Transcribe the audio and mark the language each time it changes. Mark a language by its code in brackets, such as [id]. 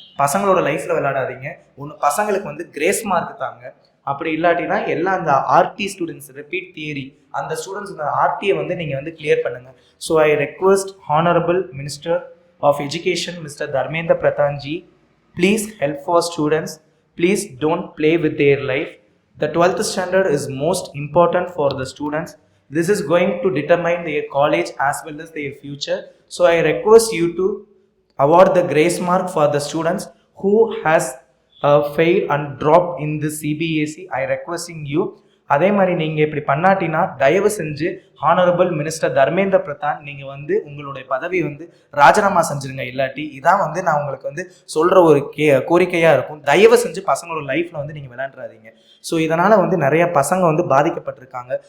[ta] பசங்களோட லைஃப்பில் விளையாடாதீங்க. ஒன்று பசங்களுக்கு வந்து கிரேஸ் மார்க் தாங்க. அப்படி இல்லாட்டினா எல்லாம் அந்த ஆர்டி ஸ்டூடெண்ட்ஸ் ரிப்பீட் தியரி அந்த ஸ்டூடெண்ட்ஸ் இந்த ஆர்டியை வந்து நீங்கள் வந்து கிளியர் பண்ணுங்கள். [en] So I request honourable minister of education mister Dharmendra Pradhan ji, please help for students. Please don't play with their life. The 12th standard is most important for the students. This is going to determine their college as well as their future. So I request you to award the grace mark for the students who has failed and dropped in the CBSE. I requesting you. [ta] அதே மாதிரி நீங்கள் இப்படி பண்ணாட்டினா தயவு செஞ்சு honourable minister Dharmendra Pradhan நீங்கள் வந்து உங்களுடைய பதவி வந்து ராஜினாமா செஞ்சுருங்க. இல்லாட்டி இதான் வந்து நான் உங்களுக்கு வந்து சொல்கிற ஒரு கோரிக்கையாக இருக்கும். தயவு செஞ்சு பசங்களோட லைஃப்பில் வந்து நீங்கள் விளையாடுறாதீங்க. ஸோ இதனால் வந்து நிறைய பசங்க வந்து பாதிக்கப்பட்டிருக்காங்க.